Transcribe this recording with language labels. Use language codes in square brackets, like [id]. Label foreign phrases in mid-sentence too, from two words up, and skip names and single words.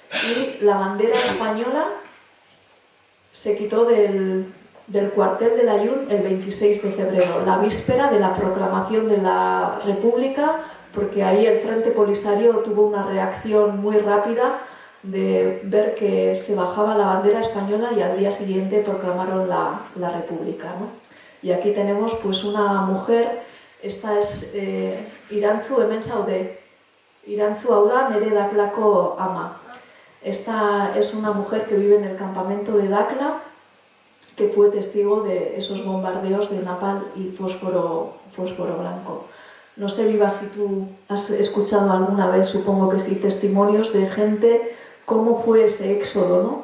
[es] y la bandera española se quitó del cuartel de Layún el 26 de febrero, la víspera de la proclamación de la República, porque ahí el Frente Polisario tuvo una reacción muy rápida de ver que se bajaba la bandera española y al día siguiente proclamaron la República, ¿no? Y aquí tenemos pues una mujer, esta es Irantzu [eu] hemen zaude, Irantzu hau da nere Daklako ama. [es] Esta es una mujer que vive en el campamento de Dakla, que fue testigo de esos bombardeos de napalm y fósforo blanco. No sé, Viva, si tú has escuchado alguna vez, supongo que sí, testimonios de gente, cómo fue ese éxodo, ¿no?